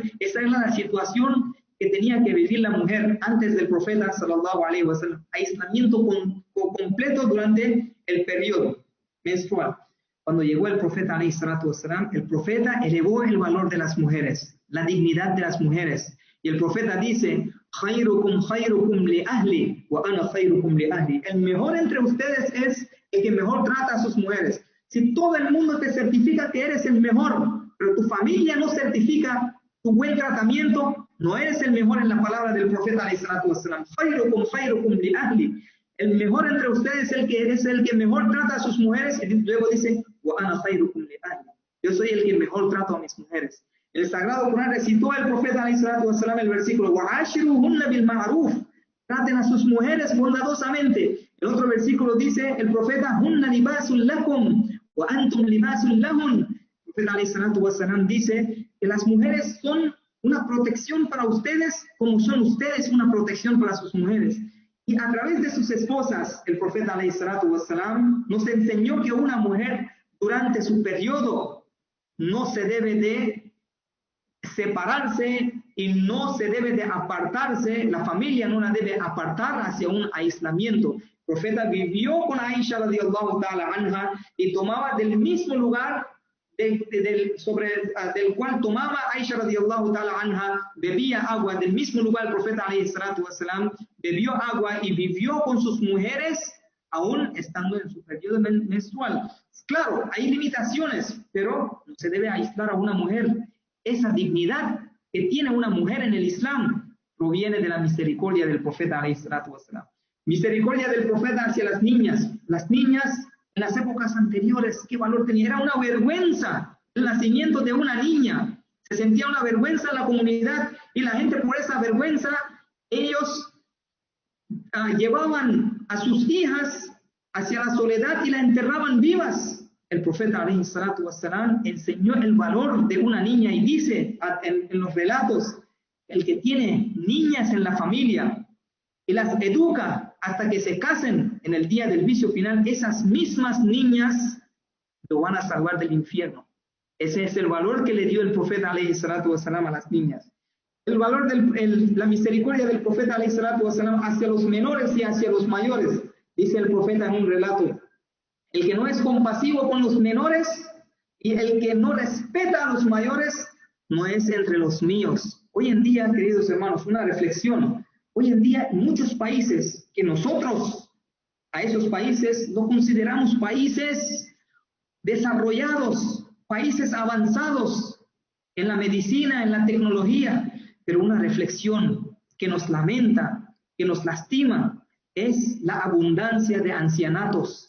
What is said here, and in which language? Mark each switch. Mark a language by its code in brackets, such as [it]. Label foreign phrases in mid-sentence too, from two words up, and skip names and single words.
[es] Esa es la situación que tenía que vivir la mujer antes del profeta [ar] صلى الله عليه وسلم. [es] Aislamiento completo durante el periodo menstrual. Cuando llegó el profeta [ar] عليه الصلاة والسلام, [es] el profeta elevó el valor de las mujeres, la dignidad de las mujeres. Y el profeta dice, [ar] "خيركم خيركم لأهلي وأنا خيركم لأهلي." [es] El mejor entre ustedes es el que mejor trata a sus mujeres. Si todo el mundo te certifica que eres el mejor, pero tu familia no certifica tu buen tratamiento, no eres el mejor en la palabra del profeta [ar] عليه الصلاة والسلام. "خيركم خيركم لأهلي." [es] El mejor entre ustedes es el que mejor trata a sus mujeres. Y luego dice, [ar] "وأنا خيركم لأهلي." [es] Yo soy el que mejor trato a mis mujeres. El Sagrado Corán recitó el profeta [ar] عليه الصلاة والسلام [es] el versículo, [ar] "وعاشروهن بالمعروف." [es] Traten a sus mujeres bondadosamente. El otro versículo dice el profeta, [ar] "هن لباس لكم وأنتم لباس لهن." [es] El profeta [ar] عليه الصلاة والسلام [es] dice que las mujeres son una protección para ustedes, como son ustedes una protección para sus mujeres. Y a través de sus esposas, el profeta [ar] عليه الصلاة والسلام [es] nos enseñó que una mujer durante su periodo no se debe de separarse y no se debe de apartarse, la familia no la debe apartar hacia un aislamiento. El profeta vivió con Aisha [ar] رضي الله تعالى عنها [es] y tomaba del mismo lugar del cual tomaba Aisha [ar] رضي الله تعالى عنها, [es] bebía agua del mismo lugar. El profeta [ar] عليه الصلاة والسلام [es] bebió agua y vivió con sus mujeres aún estando en su periodo menstrual. Claro, hay limitaciones, pero no se debe aislar a una mujer. Esa dignidad que tiene una mujer en el Islam proviene de la misericordia del profeta [ar] عليه الصلاة والسلام. [es] Misericordia del profeta hacia las niñas. Las niñas en las épocas anteriores, ¿qué valor tenía? Era una vergüenza el nacimiento de una niña. Se sentía una vergüenza en la comunidad y la gente por esa vergüenza, ellos llevaban a sus hijas hacia la soledad y la enterraban vivas. El profeta [ar] عليه الصلاة والسلام [es] enseñó el valor de una niña y dice en los relatos, el que tiene niñas en la familia y las educa hasta que se casen en el día del juicio final, esas mismas niñas lo van a salvar del infierno. Ese es el valor que le dio el profeta [ar] عليه الصلاة والسلام [es] a las niñas. El valor la misericordia del profeta [ar] عليه الصلاة والسلام [es] hacia los menores y hacia los mayores. Dice el profeta en un relato, el que no es compasivo con los menores y el que no respeta a los mayores no es entre los míos. Hoy en día, queridos hermanos, una reflexión. Hoy en día, en muchos países que nosotros a esos países no consideramos países desarrollados, países avanzados en la medicina, en la tecnología, pero una reflexión que nos lamenta, que nos lastima, es la abundancia de ancianatos.